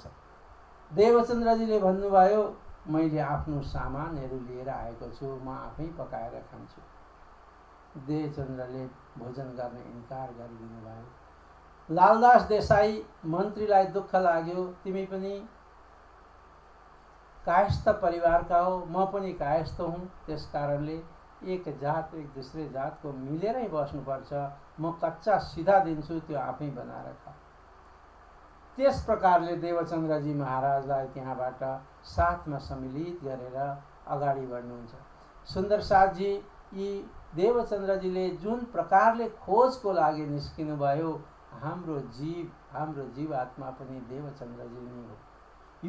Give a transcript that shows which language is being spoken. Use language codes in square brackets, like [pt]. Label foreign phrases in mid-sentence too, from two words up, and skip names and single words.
[ne] देवचन्द्रजीले भन्नुभयो, मैले आफ्नो सामानहरू लिएर आएको छु, म आफै पकाएर खान्छु। देवचन्द्रले भोजन गर्ने इन्कार गरिदिनु भयो। लालदास देसाई मन्त्रीलाई दुःख लाग्यो, तिमी पनि कायस्थ परिवारका हो, म पनि कायस्थ हुँ, त्यस कारणले एक जात एक दूसरे जातको मिलेरै बस्नुपर्छ, म कच्चा सिधा दिन्छु, त्यो आफै बनाएर खा। त्यस प्रकारले देवचन्द्रजी महाराजलाई त्यहाँबाट साथमा सम्मिलित गरेर अगाडि बढ्नुहुन्छ। सुन्दर साथजी यी देवचन्द्रजीले जुन प्रकारले खोजको लागि निस्किनु भयो, हाम्रो जीवात्मा पनि देवचन्द्रजी नै हो।